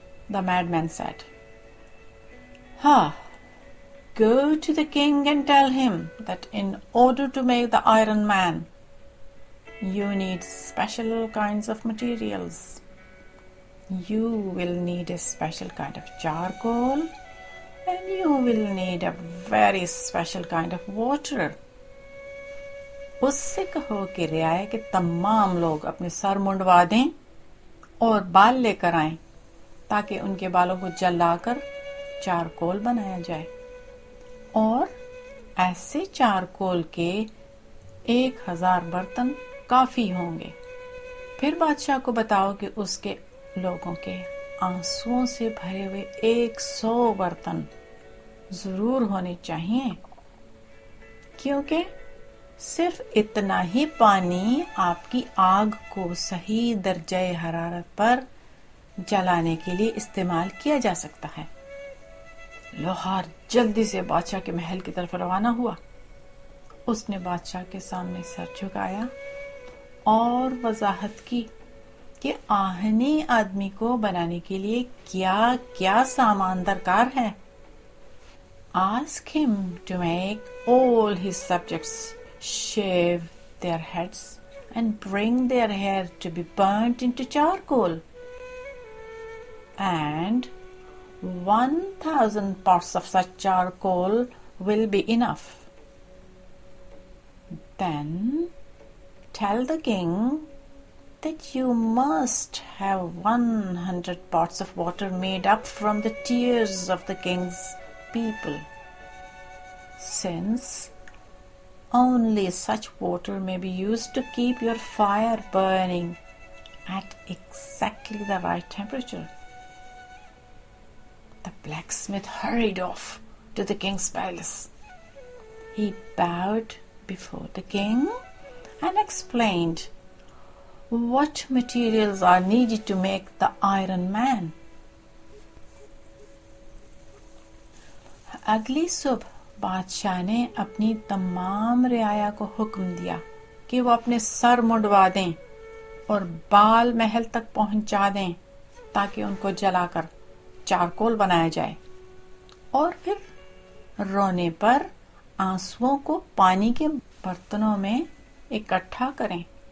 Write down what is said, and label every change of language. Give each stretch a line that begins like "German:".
English: The madman said, Go to the king and tell him that in order to make the Iron Man, you need special kinds of materials. You will need a special kind of charcoal, and you will need a very special kind of water.
Urdu: اس سے کہو کہ رعایا کے تمام لوگ اپنے سر منڈوا دیں اور بال لے کر آئیں تاکہ ان کے بالوں کو جلا کر چارکول بنایا جائے. اور ایسے چارکول کے 1000 برتن کافی ہوں گے. پھر بادشاہ کو بتاؤ کہ اس کے لوگوں کے آنسوؤں سے بھرے ہوئے 100 برتن ضرور ہونے چاہیے، کیونکہ صرف اتنا ہی پانی آپ کی آگ کو صحیح درجہ حرارت پر جلانے کے لیے استعمال کیا جا سکتا ہے. لوہار جلدی سے بادشاہ کے محل کی طرف روانہ ہوا. اس نے بادشاہ کے سامنے سر جھکایا اور وضاحت کی کہ آہنی آدمی کو بنانے کے لیے کیا کیا سامان درکار ہے.
English: Ask him to make all his subjects shave their heads and bring their hair to be burnt into charcoal. And 1000 pots of such charcoal will be enough. Then tell the king that you must have 100 pots of water made up from the tears of the king's people, since only such water may be used to keep your fire burning at exactly the right temperature. The blacksmith hurried off to the king's palace. He bowed before the king and explained what materials are needed to make the Iron Man.
Urdu: اگلی صبح بادشاہ نے اپنی تمام رعایا کو حکم دیا کہ وہ اپنے سر منڈوا دیں اور بال محل تک پہنچا دیں تاکہ ان کو جلا کر چارکول بنایا جائے، اور پھر رونے پر آنسوؤں کو پانی کے برتنوں میں اکٹھا کریں.